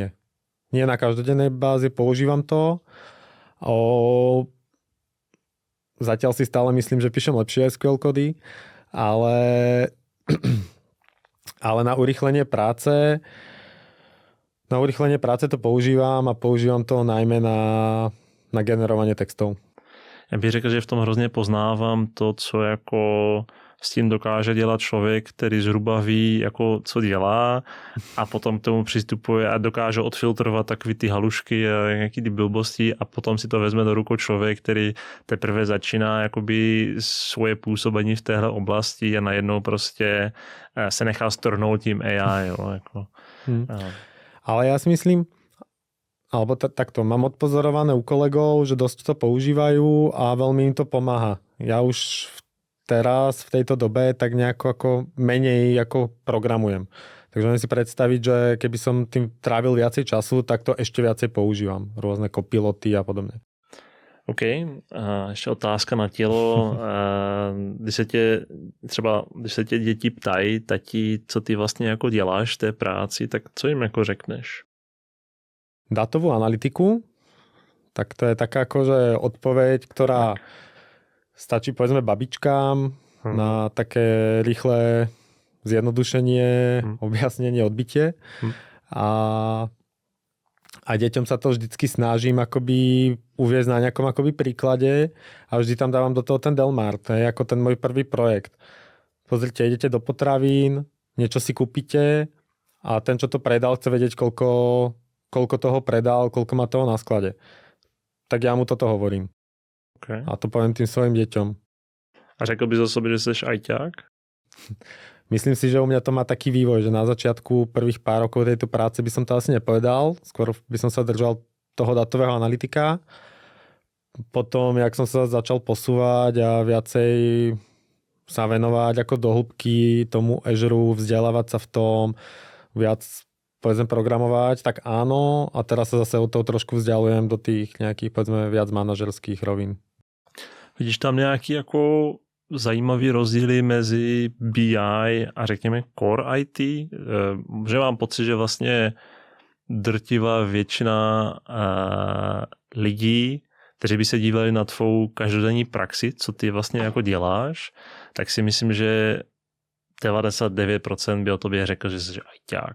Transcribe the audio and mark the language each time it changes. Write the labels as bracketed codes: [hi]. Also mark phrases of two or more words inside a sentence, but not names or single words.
[sk] Nie na každodennej bázi, používam to. Zatiaľ si stále myslím, že píšem lepšie SQL kódy, ale na urýchlenie práce to používam a používam to najmä na generovanie textov. [cs] Já bych řekl, že v tom hrozně poznávám to, co jako s tím dokáže dělat člověk, který zhruba ví, jako co dělá a potom k tomu přistupuje a dokáže odfiltrovat takový ty halušky a nějaký ty blbosti a potom si to vezme do rukou člověk, který teprve začíná jakoby svoje působení v téhle oblasti a najednou prostě se nechá strhnout tím AI. Jo, jako. [sk] Ale ja si myslím, alebo takto, mám odpozorované u kolegov, že dosť to používajú a veľmi im to pomáha. Ja už teraz v tejto dobe tak nejako ako menej ako programujem. Takže môžem si predstaviť, že keby som tým trávil viacej času, tak to ešte viacej používam. Rôzne copiloty a podobne. OK. [cs] A ještě otázka na tělo. Když se tě děti ptají, tati, co ty vlastně jako děláš v té práci, tak co jim jako řekneš? [sk] Datovú analytiku, tak to je taká akože odpoveď, ktorá stačí povedzme babičkám na také rýchle zjednodušenie, objasnenie, odbytie. A deťom sa to vždycky snažím akoby uviesť na nejakom akoby príklade a vždy tam dávam do toho ten Delmart, ako ten môj prvý projekt. Pozrite, idete do potravín, niečo si kúpite a ten, čo to predal, chce vedieť, koľko koľko toho predal, koľko má toho na sklade. Tak ja mu toto hovorím. Okay. A to poviem tým svojim deťom. [cs] A řekl bys o sobě, že jsi ajťák? [sk] Myslím si, že u mňa to má taký vývoj, že na začiatku prvých pár rokov tejto práce by som to asi nepovedal. Skôr by som sa držal toho datového analytika. Potom, jak som sa začal posúvať a viacej sa venovať ako do hĺbky tomu Azure, vzdelávať sa v tom, viac povedzme programovať, tak áno. A teraz sa zase od toho trošku vzdialujem do tých nejakých povedzme viac manažerských rovín. [cs] Vidíš tam nějaký jako zajímavý rozdíly mezi BI a řekněme Core IT? Že mám pocit, že vlastně drtivá většina lidí, kteří by se dívali na tvou každodenní praxi, co ty vlastně jako děláš, tak si myslím, že 99% by o tobě řekl, že jsi ajťák.